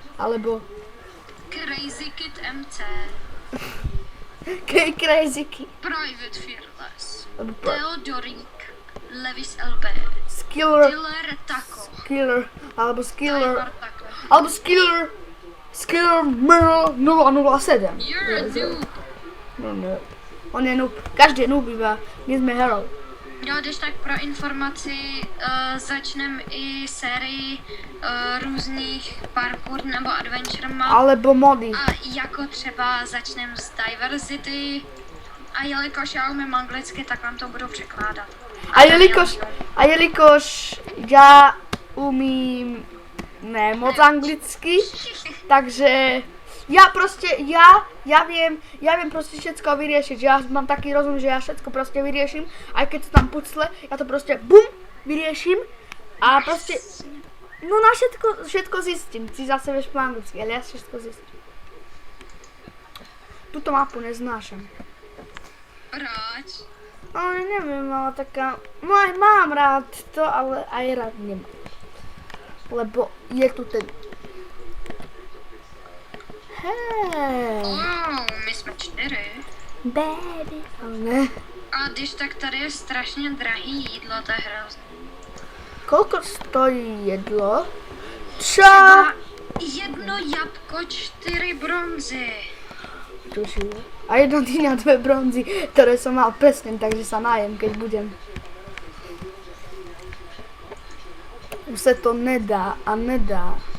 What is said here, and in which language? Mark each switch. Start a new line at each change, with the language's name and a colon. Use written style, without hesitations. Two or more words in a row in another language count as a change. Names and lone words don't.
Slovak: Crazy Kid MC. Crazy Kid. Private Fearless. Alebo Theodorik. Levis LB. Skiller, Diller Taco. Skiller, alebo Skiller, Tiger Taco. alebo Skiller Merle 007.
English: You're a noob.
Slovak: No. On je noob, každý je noob iba, my sme hero.
Czech: Jo, když tak pro informaci začneme i sérii různých parkour nebo
English: adventure map.
Slovak: Alebo mody.
Czech: A jako třeba začneme s Diversity. A jelikož já umím anglicky, tak vám to budu překládat.
Slovak: A jelikož ja umím ne moc anglicky, takže ja viem proste všetko vyriešiť, že ja mám taký rozum, že ja všetko proste vyrieším, aj keď sú tam pucle, ja to proste bum, vyrieším a proste, no na všetko zistím, ty zase vieš po anglicky, ale ja všetko zistím. Túto mapu neznášam.
Czech: Proč?
Slovak: No neviem, ale taká, no aj mám rád to, ale aj rád nemám. Lebo je tu ten... Hej,
Czech: My jsme 4. baby, ale ne. A když tak tady je strašně drahý jídlo, to je hrozný.
Slovak: Koľko stojí jedlo? Čo?
Czech: Třeba jedno jabko, 4 bronzy.
Slovak: Tuším. A jedna dýňa, 2 bronzy, ktoré som mal presne, takže sa najem, keď budem. Už sa to nedá a nedá.